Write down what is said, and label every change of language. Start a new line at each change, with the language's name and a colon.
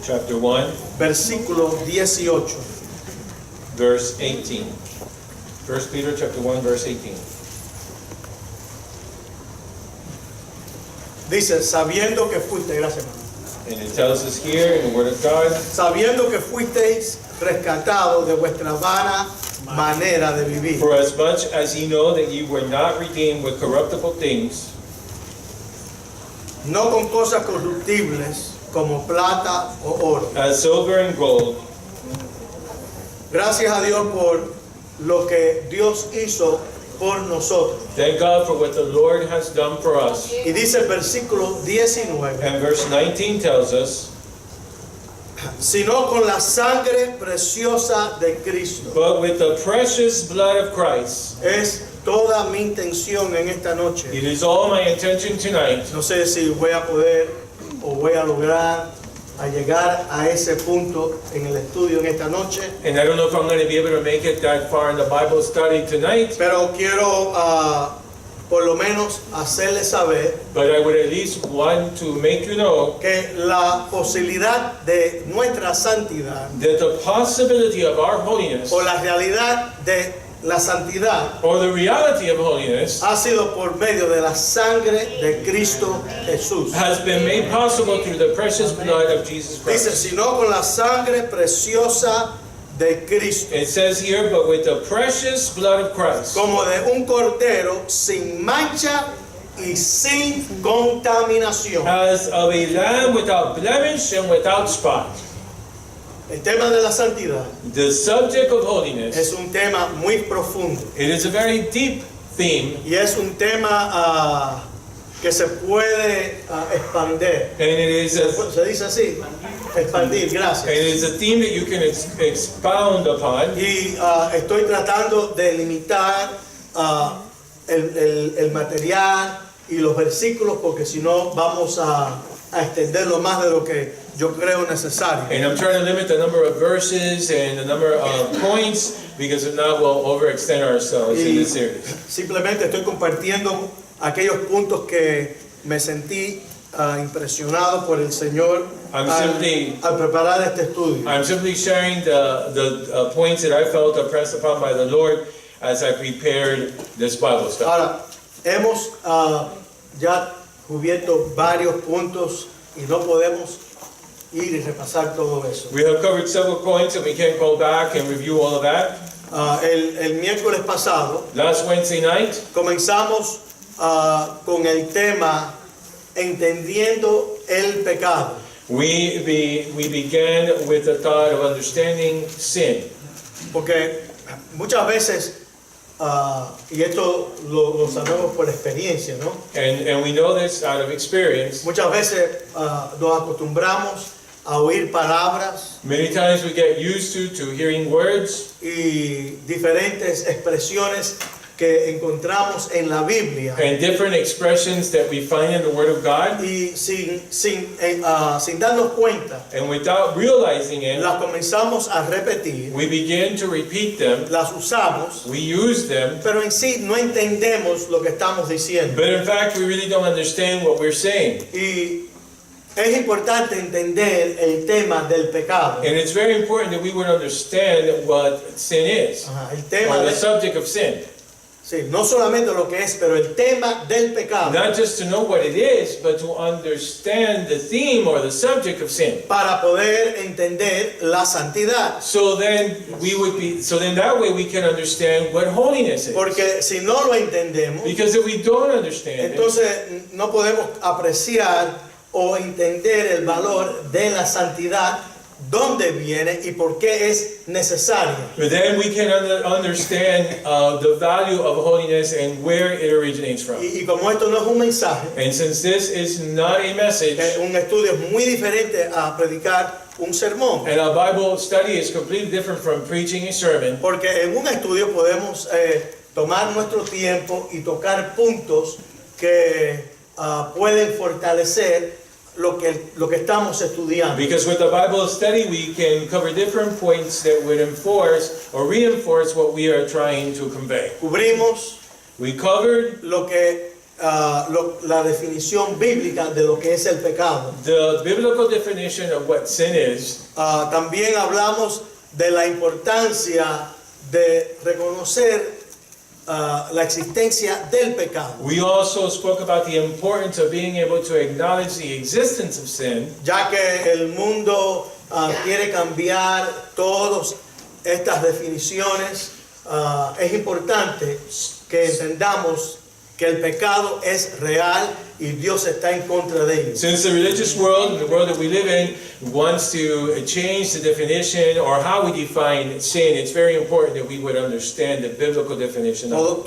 English: chapter 1,
Spanish: versículo 18.
English: verse 18. 1 Peter chapter 1, verse 18.
Spanish: Dice, sabiendo que fuisteis, gracias hermano,
English: And it tells us here in the Word of God,
Spanish: sabiendo que fuisteis rescatados de vuestra vana manera de vivir,
English: for as much as ye know that ye were not redeemed with corruptible things,
Spanish: no con cosas corruptibles como plata o oro.
English: as silver and gold,
Spanish: Gracias a Dios por lo que Dios hizo por nosotros.
English: thank God for what the Lord has done for us.
Spanish: Y dice el versículo 19,
English: And verse 19 tells us,
Spanish: sino con la sangre preciosa de Cristo.
English: but with the precious blood of Christ.
Spanish: Es toda mi intención en esta noche.
English: It is all my intention tonight.
Spanish: No sé si voy a poder o voy a lograr a llegar a ese punto en el estudio en esta noche,
English: And I don't know if I'm going to be able to make it that far in the Bible study tonight,
Spanish: pero quiero por lo menos hacerles saber
English: but I would at least want to make you know
Spanish: que la posibilidad de nuestra santidad
English: that the possibility of our holiness,
Spanish: o la realidad de la santidad
English: or the reality of holiness,
Spanish: ha sido por medio de la sangre de Cristo Jesús.
English: has been made possible through the precious blood of Jesus
Spanish: Dice,
English: Christ.
Spanish: sino con la sangre preciosa de Cristo,
English: It says here, but with the precious blood of Christ,
Spanish: como de un cordero sin mancha y sin contaminación.
English: as of a lamb without blemish and without spot.
Spanish: El tema de la santidad
English: The subject of holiness,
Spanish: es un tema muy profundo
English: it is a very deep theme,
Spanish: y es un tema que se puede expandir.
English: and it is a
Spanish: Se dice así, expandir,
English: And
Spanish: gracias.
English: it's a theme that you can expound upon.
Spanish: Y estoy tratando de limitar el material y los versículos porque si no vamos a extenderlo más de lo que yo creo necesario.
English: And I'm trying to limit the number of verses and the number of points, because if not, we'll overextend ourselves in
Spanish: Y
English: this series.
Spanish: simplemente estoy compartiendo aquellos puntos que me sentí impresionado por el Señor al preparar este estudio.
English: I'm simply sharing the points that I felt impressed upon by the Lord as I prepared this Bible study.
Spanish: Ahora, hemos ya cubierto varios puntos y no podemos ir y repasar todo eso.
English: We have covered several points and we can't go back and review all of that.
Spanish: El miércoles pasado
English: Last Wednesday night,
Spanish: comenzamos con el tema entendiendo el pecado.
English: we began with the thought of understanding sin.
Spanish: Porque muchas veces, y esto lo sabemos por experiencia, ¿no?
English: And we know this out of experience.
Spanish: Muchas veces nos acostumbramos a oír palabras
English: Many times we get used to hearing words
Spanish: y diferentes expresiones que encontramos en la Biblia
English: and different expressions that we find in the Word of God,
Spanish: y sin darnos cuenta
English: and without realizing it,
Spanish: las comenzamos a repetir,
English: we begin to repeat them,
Spanish: las usamos,
English: we use them,
Spanish: pero en sí no entendemos lo que estamos diciendo.
English: but in fact we really don't understand what we're saying.
Spanish: Y es importante entender el tema del pecado.
English: And it's very important that we would understand what sin is,
Spanish: Ajá, el tema
English: or the
Spanish: de,
English: subject of sin.
Spanish: sí, no solamente lo que es, pero el tema del pecado
English: Not just to know what it is, but to understand the theme or the subject of sin.
Spanish: para poder entender la santidad.
English: So then that way we can understand what holiness is.
Spanish: Porque si no lo entendemos,
English: Because if we don't understand it,
Spanish: entonces no podemos apreciar o entender el valor de la santidad, dónde viene y por qué es necesaria.
English: but then we can understand the value of holiness and where it originates from.
Spanish: Y como esto no es un mensaje,
English: And since this is not a message,
Spanish: un estudio es muy diferente a predicar un sermón.
English: and a Bible study is completely different from preaching a sermon,
Spanish: Porque en un estudio podemos tomar nuestro tiempo y tocar puntos que pueden fortalecer lo que estamos estudiando.
English: because with the Bible study we can cover different points that would enforce or reinforce what we are trying to convey.
Spanish: Cubrimos
English: We covered
Spanish: lo que la definición bíblica de lo que es el pecado.
English: The biblical definition of what sin is.
Spanish: También hablamos de la importancia de reconocer la existencia del pecado,
English: We also spoke about the importance of being able to acknowledge the existence of sin,
Spanish: ya que el mundo quiere cambiar todas estas definiciones. Es importante que entendamos que el pecado es real y Dios está en contra de ello.
English: Since the religious world, the world that we live in, wants to change the definition or how we define sin, it's very important that we would understand the biblical definition of it.